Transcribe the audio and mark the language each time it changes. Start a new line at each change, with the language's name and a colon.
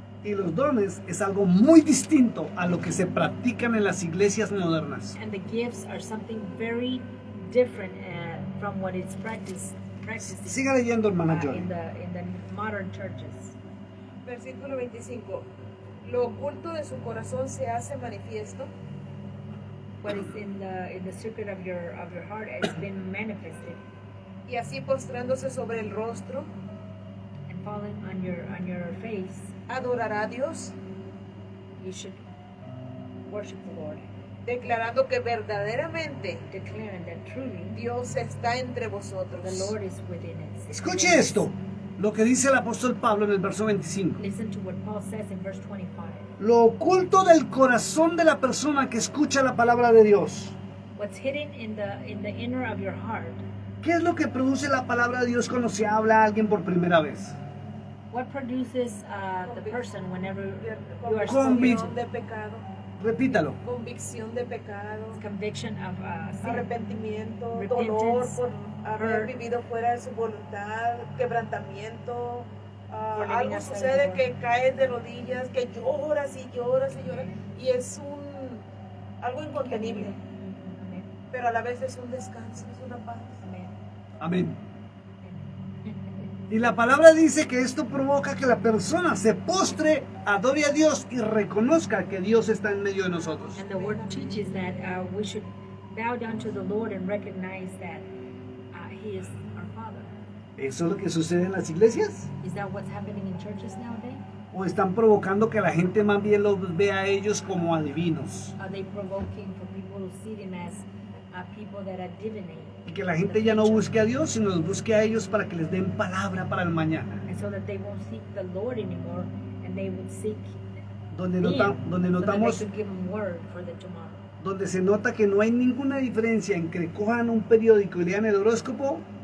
Spanish: Y los dones es algo muy distinto a lo que se practican en las iglesias modernas.
English: And the gifts are something very different from what is practiced
Spanish: Siga leyendo, hermana Joy.
English: in the modern churches.
Spanish: Versículo 25. Lo oculto de su corazón se hace manifiesto.
English: What is in the secret of your heart has been manifested
Spanish: Y así postrándose sobre el rostro,
English: and falling on your face.
Spanish: adorará a Dios,
English: You should worship the Lord,
Spanish: declarando que verdaderamente
English: declaring that truly
Spanish: Dios está entre vosotros.
English: the Lord is within us.
Spanish: Escuche esto, lo que dice el apóstol Pablo en el verso 25.
English: Listen to what Paul says in verse 25.
Spanish: Lo oculto del corazón de la persona que escucha la palabra de Dios.
English: What's hidden in the inner of your heart.
Spanish: ¿Qué es lo que produce la palabra de Dios cuando se habla a alguien por primera vez?
English: What produces the person whenever you are
Spanish: Convic- Convicción de pecado, Repítalo. convicción de pecado,
English: conviction of sin,
Spanish: arrepentimiento,
English: Repentance,
Spanish: dolor por haber
English: hurt,
Spanish: vivido fuera de su voluntad, quebrantamiento.
English: For living
Spanish: Algo
English: outside
Spanish: sucede
English: the
Spanish: que caes de rodillas, que lloras y lloras y lloras, y es algo incontenible,
English: Amen.
Spanish: pero a la vez es un descanso, es una paz.
English: Amen.
Spanish: Amén. Y la palabra dice que esto provoca que la persona se postre, adore a Dios y reconozca que Dios está en medio de nosotros.
English: And the word teaches that we should bow down to the Lord and recognize that He is our Father.
Spanish: ¿Eso es lo que sucede en las iglesias?
English: Is that what's happening in churches nowadays?
Spanish: ¿O están provocando que la gente más bien los vea a ellos como adivinos?
English: Are they provoking for people to see them as people that are divinate?
Spanish: Y que la gente ya no busque a Dios, sino los busque a ellos para que les den palabra para el mañana.
English: And so that they won't seek the Lord anymore, and they would seek
Spanish: Donde,
English: Him,
Spanish: donde
English: so that they
Spanish: notamos,
English: could give them word for the tomorrow.
Spanish: donde se nota que no hay ninguna diferencia en que cojan un periódico y lean el horóscopo,